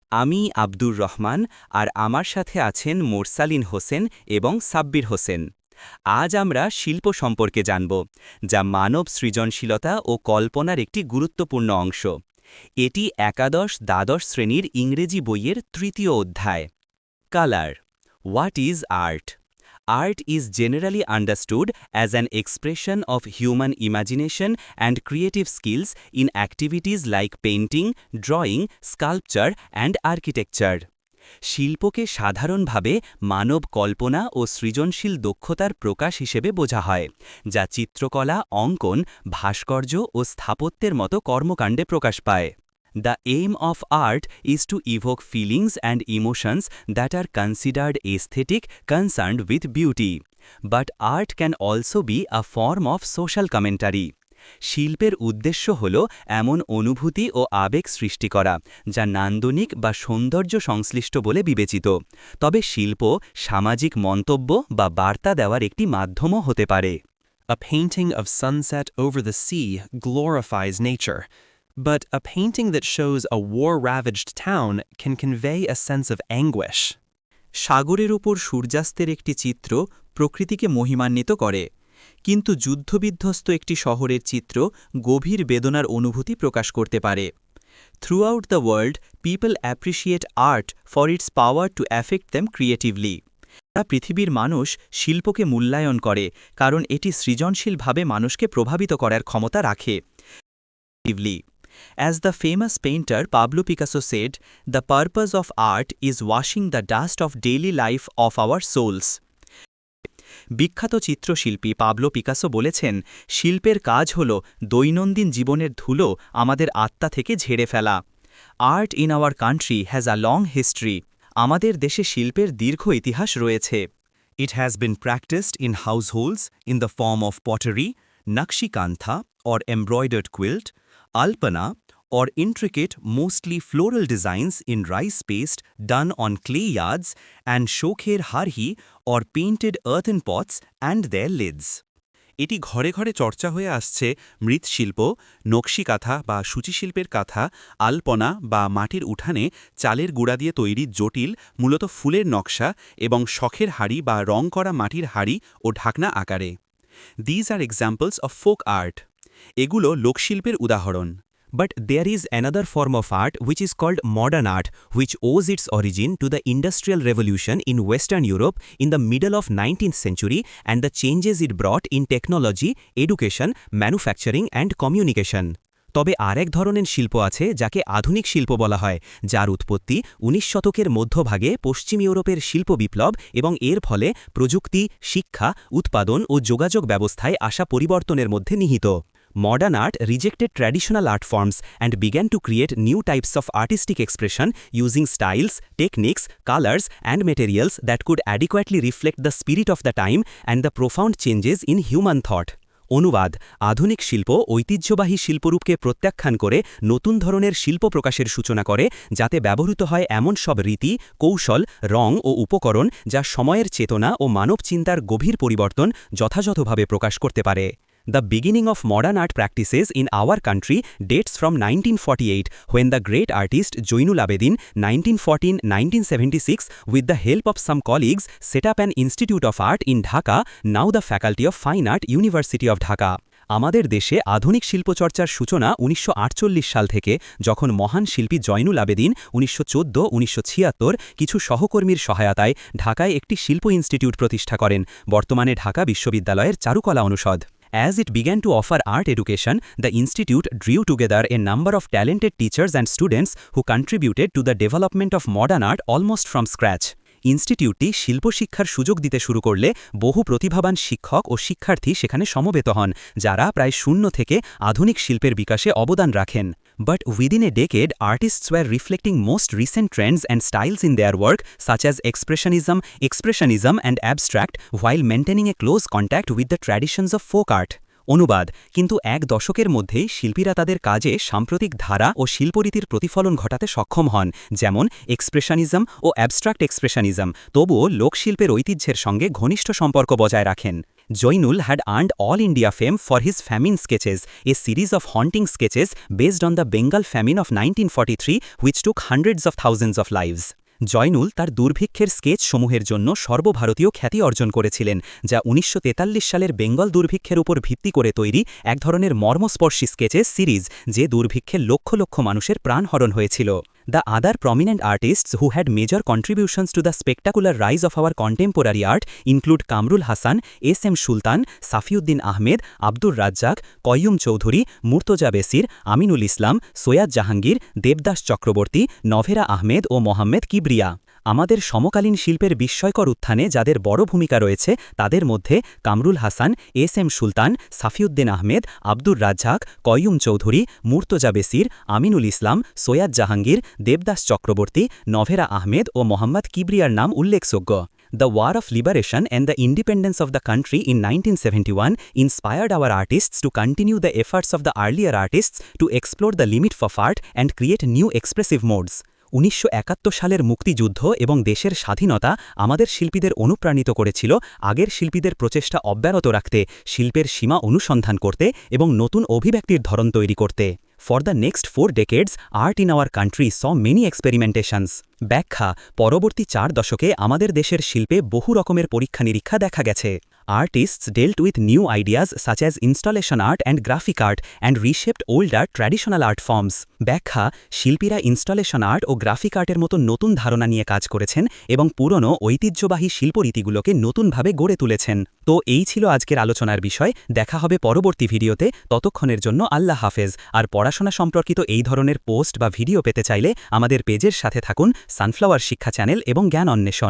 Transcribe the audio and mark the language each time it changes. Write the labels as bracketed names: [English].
[Bangla] আমি আব্দুর রহমান আর আমার সাথে আছেন মোরসালিন হোসেন এবং সাব্বির হোসেন। আজ আমরা শিল্প সম্পর্কে জানব, যা মানব সৃজনশীলতা ও কল্পনার একটি গুরুত্বপূর্ণ অংশ। এটি একাদশ-দ্বাদশ শ্রেণীর ইংরেজি বইয়ের তৃতীয় অধ্যায়। [English] Colour. What is art? Art is generally understood as an expression of human imagination and creative skills in activities like painting, drawing, sculpture and architecture. [Bangla] শিল্পকে সাধারণভাবে মানব কল্পনা ও সৃজনশীল দক্ষতার প্রকাশ হিসেবে বোঝা হয়, যা চিত্রকলা, অঙ্কন, ভাস্কর্য ও স্থাপত্যের মতো কর্মকাণ্ডে প্রকাশ পায়। [English] The aim of art is to evoke feelings and emotions that are considered aesthetic, concerned with beauty. But art can also be a form of social commentary. [Bangla] শিল্পের উদ্দেশ্য হল এমন অনুভূতি ও আবেগ সৃষ্টি করা, যা নান্দনিক বা সৌন্দর্য সংশ্লিষ্ট বলে বিবেচিত। তবে শিল্প সামাজিক মন্তব্য বা বার্তা দেওয়ার একটি মাধ্যমও হতে পারে। [English] A painting of sunset over the sea glorifies nature. But a painting that shows a war-ravaged town can convey a sense of anguish. [Bangla] সাগরের উপর সূর্যাস্তের একটি চিত্র প্রকৃতিকে মহিমান্বিত করে, কিন্তু যুদ্ধবিধ্বস্ত একটি শহরের চিত্র গভীর বেদনার অনুভূতি প্রকাশ করতে পারে। [English] Throughout the world, people appreciate art for its power to affect them creatively. [Bangla] পৃথিবীর মানুষ শিল্পকে মূল্যায়ন করে কারণ এটি সৃজনশীলভাবে মানুষকে প্রভাবিত করার ক্ষমতা রাখে। [English] As the famous painter Pablo Picasso said, the purpose of art is washing the dust of daily life of our souls. [Bangla] বিখ্যাত চিত্রশিল্পী পাবলো পিকাসো বলেছেন, শিল্পের কাজ হল দৈনন্দিন জীবনের ধুলো আমাদের আত্মা থেকে ঝেড়ে ফেলা। [English] Art in our country has a long history. [Bangla] আমাদের দেশে শিল্পের দীর্ঘ ইতিহাস রয়েছে। [English] It has been practiced in households in the form of pottery, nakshikantha or embroidered quilt, alpana, or intricate, mostly floral designs in rice paste done on clay yards, and shokher harhi or painted earthen pots and their lids. [Bangla] এটি ঘরে ঘরে চর্চা হয়ে আসছে মৃৎশিল্প, নকশি কাঁথা বা সূচিশিল্পের কাঁথা, আলপনা বা মাটির উঠানে চালের গুঁড়া দিয়ে তৈরি জটিল, মূলত ফুলের নকশা এবং শখের হাড়ি বা রং করা মাটির হাড়ি ও ঢাকনা আকারে। [English] These are examples of folk art. [Bangla] এগুলো লোকশিল্পের উদাহরণ। [English] But there is another form of art which is called modern art, which owes its origin to the Industrial Revolution in Western Europe in the middle of 19th century and the changes it brought in technology, education, manufacturing and communication. [Bangla] তবে আরেক ধরনের শিল্প আছে যাকে আধুনিক শিল্প বলা হয়, যার উৎপত্তি 19 শতকের মধ্যভাগে পশ্চিম ইউরোপের শিল্প বিপ্লব এবং এর ফলে প্রযুক্তি, শিক্ষা, উৎপাদন ও যোগাযোগ ব্যবস্থায় আসা পরিবর্তনের মধ্যে নিহিত। [English] Modern art rejected traditional art forms and began to create new types of artistic expression using styles, techniques, colors, and materials that could adequately reflect the spirit of the time and the profound changes in human thought. [Bangla] অনুবাদ: আধুনিক শিল্প ঐতিহ্যবাহী শিল্পরূপকে প্রত্যাখ্যান করে নতুন ধরনের শিল্প প্রকাশের সূচনা করে, যাতে ব্যবহৃত হয় এমন সব রীতি, কৌশল, রং ও উপকরণ যা সময়ের চেতনা ও মানব চিন্তার গভীর পরিবর্তন যথাযথভাবে প্রকাশ করতে পারে। [English] The beginning of modern art practices in our country dates from 1948, when the great artist Joinul Abedin, 1914-1976, with the help of some colleagues, set up an Institute of Art in Dhaka, now the Faculty of Fine Art, University of Dhaka. [Bangla] আমাদের দেশে আধুনিক শিল্পচর্চার সূচনা 1948 সাল থেকে, যখন মহান শিল্পী জয়নুল আবেদিন 1914-1976 কিছু সহকর্মীর সহায়তায় ঢাকায় একটি শিল্প ইনস্টিটিউট প্রতিষ্ঠা করেন, বর্তমানে ঢাকা বিশ্ববিদ্যালয়ের চারুকলা অনুষদ। [English] As it began to offer art education, the institute drew together a number of talented teachers and students who contributed to the development of modern art almost from scratch. [Bangla] ইনস্টিটিউটটি শিল্পশিক্ষার সুযোগ দিতে শুরু করলে বহু প্রতিভাবান শিক্ষক ও শিক্ষার্থী সেখানে সমবেত হন, যারা প্রায় শূন্য থেকে আধুনিক শিল্পের বিকাশে অবদান রাখেন। [English] But within a decade, artists were reflecting most recent trends and styles in their work, such as expressionism and abstract, while maintaining a close contact with the traditions of folk art. [Bangla] অনুবাদ: কিন্তু এক দশকের মধ্যেই শিল্পীরা তাদের কাজে সাম্প্রতিক ধারা ও শিল্পরীতির প্রতিফলন ঘটাতে সক্ষম হন, যেমন এক্সপ্রেশনিজম ও অ্যাবস্ট্রাক্ট এক্সপ্রেশনিজম, তবুও লোকশিল্পের ঐতিহ্যের সঙ্গে ঘনিষ্ঠ সম্পর্ক বজায় রাখেন। [English] Joinul had earned all India fame for his famine sketches, a series of haunting sketches based on the Bengal famine of 1943 which took hundreds of thousands of lives. [Bangla] Zainul তার দুর্ভিক্ষের sketch সমূহের জন্য সর্বভারতীয় খ্যাতি অর্জন করেছিলেন, যা 1943 সালের বেঙ্গল দুর্ভিক্ষের উপর ভিত্তি করে তৈরি এক ধরনের মর্মস্পর্শী স্কেচের সিরিজ, যে দুর্ভিক্ষে লক্ষ লক্ষ মানুষের প্রাণহরণ হয়েছিল। [English] The other prominent artists who had major contributions to the spectacular rise of our contemporary art include Kamrul Hassan, S.M. Sultan, Safiuddin Ahmed, Abdur Razzaq, Qayyum Chowdhury, Murtoza Besir, Aminul Islam, Soyad Jahangir, Devdas Chakraborty, Novera Ahmed ও মোহাম্মদ কিবরিয়া। [Bangla] আমাদের সমকালীন শিল্পের বিস্ময়কর উত্থানে যাদের বড় ভূমিকা রয়েছে তাদের মধ্যে কামরুল হাসান, S.M. সুলতান, সাফিউদ্দিন আহমেদ, আব্দুর রাজ্জাক, কয়ুম চৌধুরী, মুর্তজা বেসির, আমিনুল ইসলাম, সৈয়দ জাহাঙ্গীর, দেবদাস চক্রবর্তী, নভেরা আহমেদ ও মোহাম্মদ কিবরিয়ার নাম উল্লেখযোগ্য। [English] The War of Liberation and the independence of the country in 1971 inspired our artists to continue the efforts of the earlier artists to explore the limit of art and create new expressive modes. [Bangla] 1971 সালের মুক্তিযুদ্ধ এবং দেশের স্বাধীনতা আমাদের শিল্পীদের অনুপ্রাণিত করেছিল আগের শিল্পীদের প্রচেষ্টা অব্যাহত রাখতে, শিল্পের সীমা অনুসন্ধান করতে এবং নতুন অভিব্যক্তির ধরন তৈরি করতে। [English] For the next 4 decades, art in our country saw many experimentations. [Bangla] ব্যাখ্যা: পরবর্তী 4 দশকে আমাদের দেশের শিল্পে বহু রকমের পরীক্ষা-নিরীক্ষা দেখা গেছে। [English] Artists dealt with new ideas such as installation art and graphic art and reshaped older traditional art forms. [Bangla] ব্যাখ্যা: শিল্পীরা ইনস্টলেশন আর্ট ও গ্রাফিক আর্টের মতো নতুন ধারণা নিয়ে কাজ করেছেন এবং পুরনো ঐতিহ্যবাহী শিল্পরীতিগুলোকে নতুনভাবে গড়ে তুলেছেন। তো এই ছিল আজকের আলোচনার বিষয়। দেখা হবে পরবর্তী ভিডিওতে। ততক্ষণের জন্য আল্লাহ হাফেজ। আর পড়াশোনা সম্পর্কিত এই ধরনের পোস্ট বা ভিডিও পেতে চাইলে আমাদের পেজের সাথে থাকুন, সানফ্লাওয়ার শিক্ষা চ্যানেল এবং জ্ঞান অন্বেষণ।